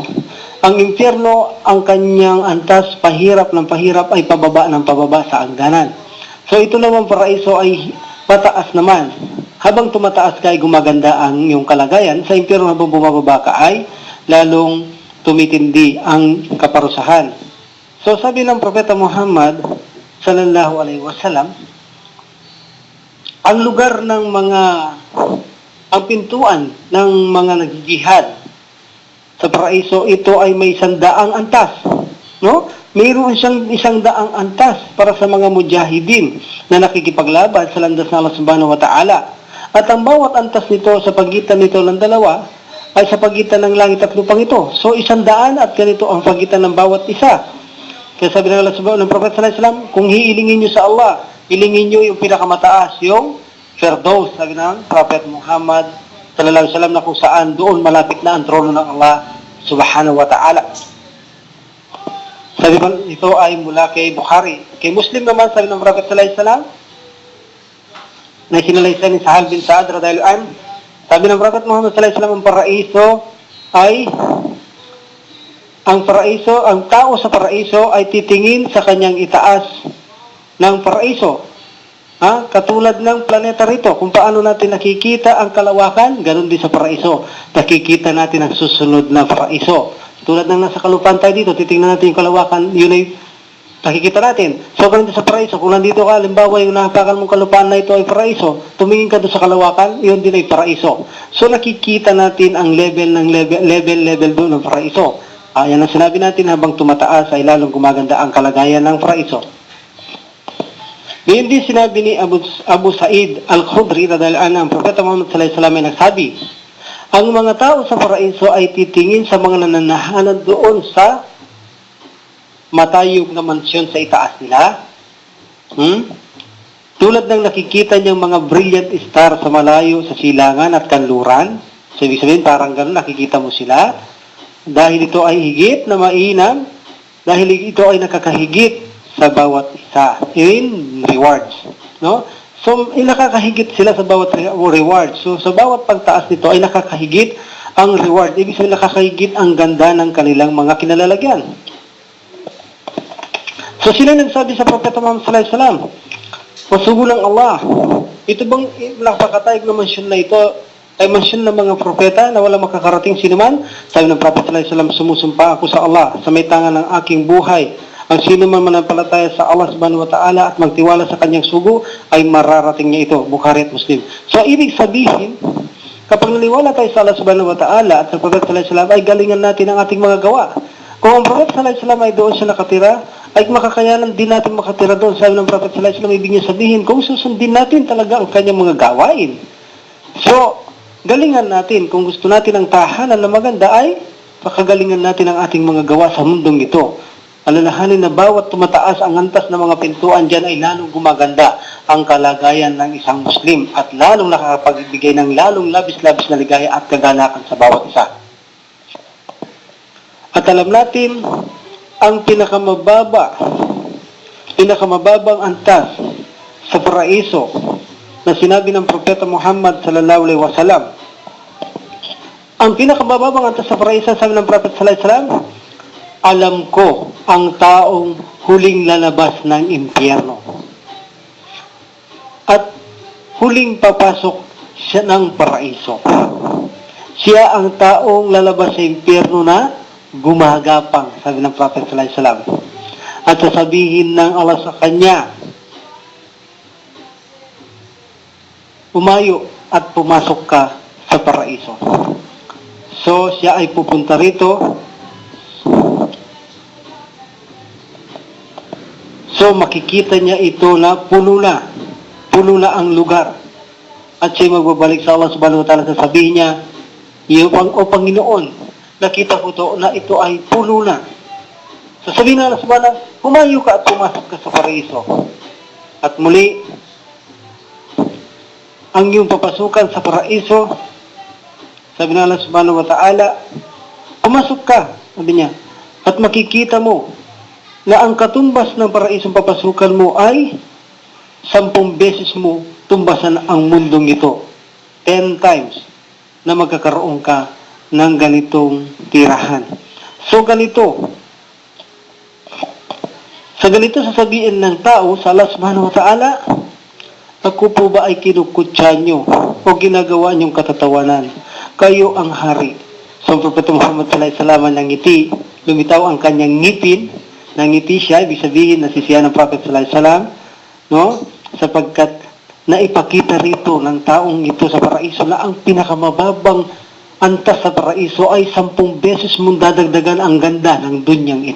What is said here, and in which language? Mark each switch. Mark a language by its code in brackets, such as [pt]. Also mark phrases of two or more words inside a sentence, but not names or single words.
[tl] Ang impyerno, ang kanyang antas, pahirap ng pahirap ay pababa ng pababa sa hangganan. So ito naman paraiso ay mataas naman. Habang tumataas ka ay gumaganda ang iyong kalagayan. Sa impyerno habang bumababa ka ay lalong tumitindi ang kaparusahan. So sabi ng Propeta Muhammad [ar] صلى الله عليه وسلم, [tl] ang lugar ng ang pintuan ng mga nagjihad sa paraiso, ito ay may 100 antas, no? Mayroon siyang 100 antas para sa mga mujahidin na nakikipaglaban sa landas ng Allah [ar] سبحانه وتعالى. [tl] At ang bawat antas nito sa pagitan nito ng dalawa ay sa pagitan ng langit at lupang ito. So 100 at ganito ang pagitan ng bawat isa. Kaya sabi ng Allah subhanahu ng Prophet [ar] صلى الله عليه وسلم, [tl] kung hiilingin nyo sa Allah, hilingin nyo yung pinakamataas, yung Firdaus, sabi ng Prophet Muhammad [ar] صلى الله عليه وسلم, [tl] na kung saan doon malapit na ang trono ng Allah [ar] سبحانه وتعالى. [tl] Sabi ba, ito ay mula kay Bukhari. Kay Muslim naman, sabi ng Prophet [ar] صلى الله عليه وسلم, [tl] na sinalaysan ni Sahal bin Sa'ad [ar] رضي الله عنه, [tl] sabi ng Prophet Muhammad [ar] صلى الله عليه وسلم, [tl] ang tao sa paraiso ay titingin sa kanyang itaas ng paraiso. Katulad ng planeta rito, kung paano natin nakikita ang kalawakan, ganun din sa paraiso. Nakikita natin ang susunod na paraiso. Tulad ng nasa kalupaan tayo dito, titingnan natin yung kalawakan, yun ay nakikita natin. So, ganun din sa paraiso. Kung nandito ka, halimbawa yung nahapakan mong kalupaan na ito ay paraiso, tumingin ka doon sa kalawakan, yun din ay paraiso. So, nakikita natin ang level doon ng paraiso. Yan ang sinabi natin, habang tumataas ay lalong gumaganda ang kalagayan ng paraiso. Ngayon din sinabi ni Abu Sa'id Al-Khudri [ar] رضي الله عنه, [tl] ang Propeta Muhammad [ar] صلى الله عليه وسلم [tl] ay nagsabi, ang mga tao sa paraiso ay titingin sa mga nananahanan doon sa matayog na mansyon sa itaas nila. Tulad ng nakikita niyang mga [en] brilliant star [tl] sa malayo sa silangan at kanluran. So, ibig sabihin, parang gano'n, nakikita mo sila. Dahil ito ay higit na mainam, dahil ito ay nakakahigit sa bawat isa [en] in rewards, [tl] no? So nakakahigit sila sa bawat reward. So sa bawat pagtaas nito ay nakakahigit ang reward. Ibig sabihin, nakakahigit ang ganda ng kanilang mga kinalalagyan. So sila nagsabi sa Propeta Muhammad [ar] صلى الله عليه وسلم, [tl] masugo ng Allah, ito bang napakatayog na mansyon na ito ay mansyon ng mga propeta na wala makakarating sinuman? Sabi ng Prophet [ar] صلى الله عليه وسلم, [tl] sumusumpa ako sa Allah sa may tangan ng aking buhay. Ang sino man manampalataya sa Allah [ar] سبحانه وتعالى [tl] at magtiwala sa kanyang sugo ay mararating niya ito. Bukhari at Muslim. So ibig sabihin, kapag naniwala tayo sa Allah [ar] سبحانه وتعالى [tl] at sa Prophet [ar] صلى الله عليه وسلم, [tl] ay galingan natin ang ating mga gawa. Kung ang Prophet [ar] صلى الله عليه وسلم [tl] ay doon siya nakatira, ay makakayanan din natin makatira doon. Sabi ng Prophet [ar] صلى الله عليه وسلم, [tl] ibig niya sabihin, kung susundin natin talaga ang kanyang mga gawain. So, galingan natin. Kung gusto natin ang tahanan na maganda, ay pakagalingan natin ang ating mga gawa sa mundong ito. Alalahanin na bawat tumataas ang antas ng mga pintuan dyan ay lalong gumaganda ang kalagayan ng isang Muslim at lalong nakakapagbigay ng lalong labis-labis na ligaya at kagalakan sa bawat isa. At alam natin, ang pinakamababang antas sa paraiso na sinabi ng Propeta Muhammad [ar] صلى الله عليه وسلم, [tl] ang pinakamababang antas sa paraiso, sabi ng Propeta [ar] صلى الله عليه وسلم, [tl] alam ko ang taong huling lalabas ng impyerno at huling papasok siya ng paraiso. Siya ang taong lalabas sa impyerno na gumagapang, sabi ng Prophet [ar] صلى الله عليه وسلم. [tl] At sasabihin ng Allah sa kanya, umayo at pumasok ka sa paraiso. So, siya ay pupunta rito. So, makikita niya ito na puno na ang lugar. At siya magbabalik sa Allah [ar] سبحانه وتعالى, [tl] sasabihin niya, O Panginoon, nakita ko to na ito ay puno na. Sasabihin na Allah subhanahu, humayo ka at pumasok ka sa paraiso. At muli, ang iyong papasukan sa paraiso, sabi na Allah [ar] سبحانه وتعالى, [tl] pumasok ka, sabi niya, at makikita mo na ang katumbas ng paraisong papasukan mo ay 10 beses mo tumbasan ang mundong ito. 10 times na magkakaroon ka ng ganitong tirahan. So ganito, sa ganito sasabihin ng tao sa Allah [ar] سبحانه وتعالى, [tl] ako po ba ay kinukutsa nyo o ginagawa nyong katatawanan? Kayo ang hari. So ang Propeta Muhammad [ar] صلى الله عليه وسلم [tl] nangiti, lumitaw ang kanyang ngipin, nangiti siya, ibig sabihin nasisiya ng Prophet [ar] صلى الله عليه وسلم, [tl] no? Sapagkat naipakita rito ng taong ito sa paraiso na ang pinakamababang antas sa paraiso ay 10 beses mong dadagdagan ang ganda ng dunyang ito.